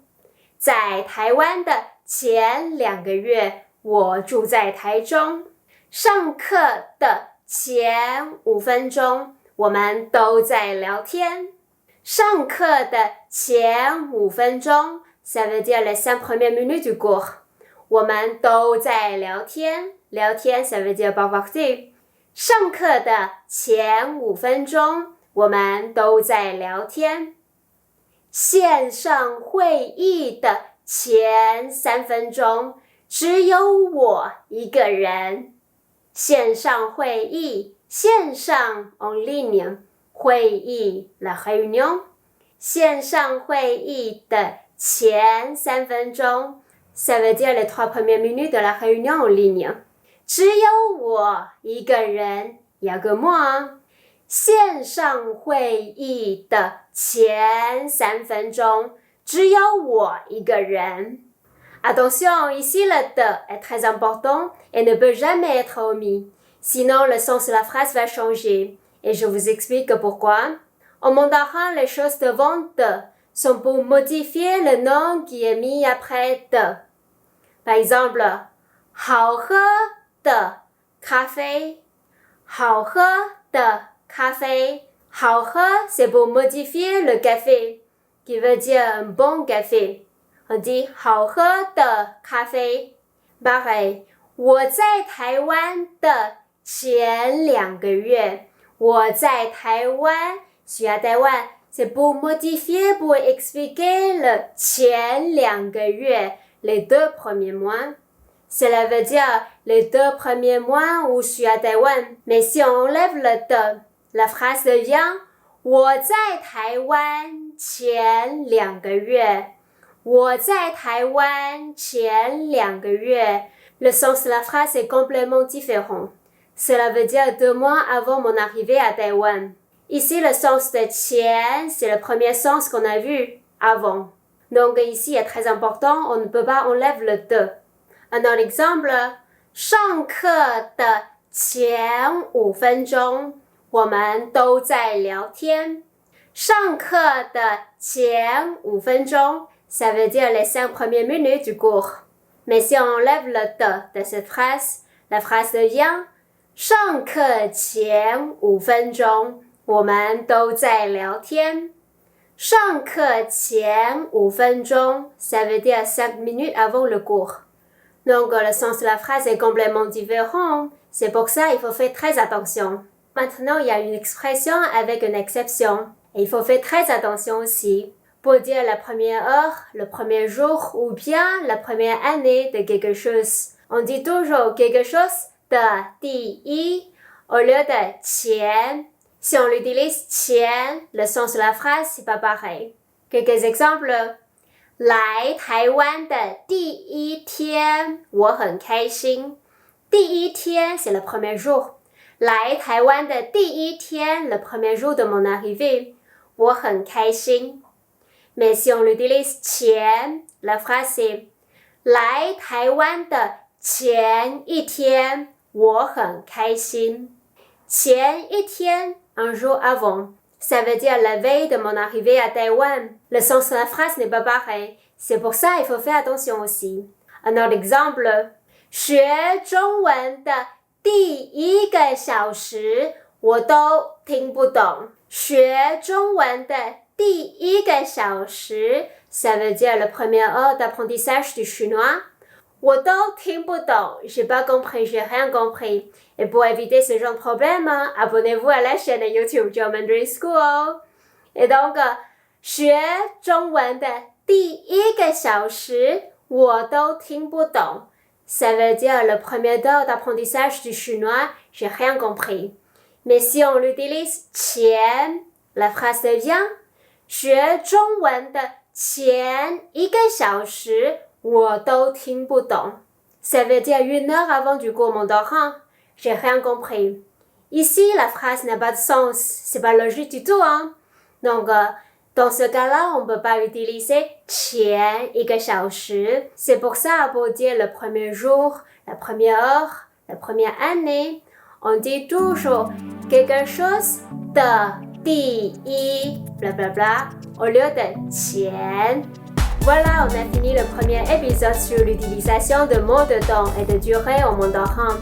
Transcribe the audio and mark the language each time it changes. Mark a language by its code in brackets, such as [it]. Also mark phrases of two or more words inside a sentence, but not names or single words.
[zh] 在台湾的前2个月，我住在台中。上课的前5分钟，我们都在聊天。上课的前5分钟 [fr] ça veut dire les 5 premières minutes du cours. [zh] 我们都在聊天。聊天 [fr] ça veut dire parler. [zh] 上课的前5分钟，我们都在聊天。线上会议的前3分钟，只有我一个人。线上会议，线上 [fr] en ligne，会议 la réunion。 [zh] 线上会议的前3分钟 [fr] ça veut dire les 3 premières minutes de la réunion en ligne. [zh] 只有我一个人 [fr] il y a que moi. [zh] 线上会议的前3分钟，只有我一个人。 [fr] Attention, ici le de est très important et ne peut jamais être omis. Sinon, le sens de la phrase va changer. Et je vous explique pourquoi. En mandarin, les choses devant de sont pour modifier le nom qui est mis après de. Par exemple, [zh] 好喝的咖啡，好喝的咖啡。 [fr] 好喝 c'est pour modifier le café, qui veut dire un bon café. On dit [zh] 好喝的咖啡。 Pareil, 我在台湾的前2个月。我在台湾 [fr] je suis à Taïwan. C'est pour modifier, pour expliquer le [zh] 前2个月 [fr] les 2 premiers mois. Cela veut dire les 2 premiers mois où je suis à Taïwan. Mais si on enlève le de, la phrase devient [zh] 我在台湾前2个月。我在台湾前2个月。 [fr] Le sens de la phrase est complètement différent. Cela veut dire 2 mois avant mon arrivée à Taïwan. Ici, le sens de 前, c'est le premier sens qu'on a vu avant. Donc ici, est très important, on ne peut pas enlever le de. Un autre exemple, [zh] 上课的前5分钟，我们都在聊天。上课的前5分钟, [fr] ça veut dire les 5 premières minutes du cours. Mais si on enlève le de cette phrase, la phrase devient [zh] 上课前5分钟，我们都在聊天。上课前5分钟, [fr] ça veut dire 5 minutes avant le cours. Donc, le sens de la phrase est complètement différent. C'est pour ça qu'il faut faire très attention. Maintenant, il y a une expression avec une exception. Et il faut faire très attention aussi. Pour dire la première heure, le premier jour ou bien la première année de quelque chose. On dit toujours quelque chose de 第一 au lieu de 前. Si on utilise 前, le sens de la phrase, c'est pas pareil. Quelques exemples. [zh] 来台湾的第一天，我很开心。第一天 [fr] c'est le premier jour. [zh] 来台湾的第一天 [fr] le premier jour de mon arrivée. [zh] 我很开心。 [fr] Mais si on l'utilise 前, la phrase c'est [zh] 来台湾的前一天，我很开心。前一天 [fr] un jour avant. Ça veut dire la veille de mon arrivée à Taïwan. Le sens de la phrase n'est pas pareil. C'est pour ça qu'il faut faire attention aussi. Un autre exemple. [zh] 学中文的第1个小时，我都听不懂。学中文的第1个小时, [fr] ça veut dire la première heure d'apprentissage du chinois. [zh] 我都听不懂, [fr] j'ai pas compris, j'ai rien compris. Et pour éviter ce genre de problème, abonnez-vous à la chaîne YouTube Geo Mandarin School. Et donc, [zh] 学中文的第1个小时，我都听不懂. [fr] Ça veut dire le premier heure d'apprentissage du chinois, j'ai rien compris. Mais si on l'utilise 前, la phrase devient [zh] 学中文的前1个小时，我都听不懂. [fr] Ça veut dire 1 heure avant du cours mandarin. J'ai rien compris. Ici, la phrase n'a pas de sens. C'est pas logique du tout, hein. Donc, dans ce cas-là, on ne peut pas utiliser [zh] 前1个小时. [fr] C'est pour ça, pour dire le premier jour, la première heure, la première année, on dit toujours quelque chose de 第一 blablabla au lieu de 前. Voilà, on a fini le premier épisode sur l'utilisation de mots de temps et de durée en mandarin.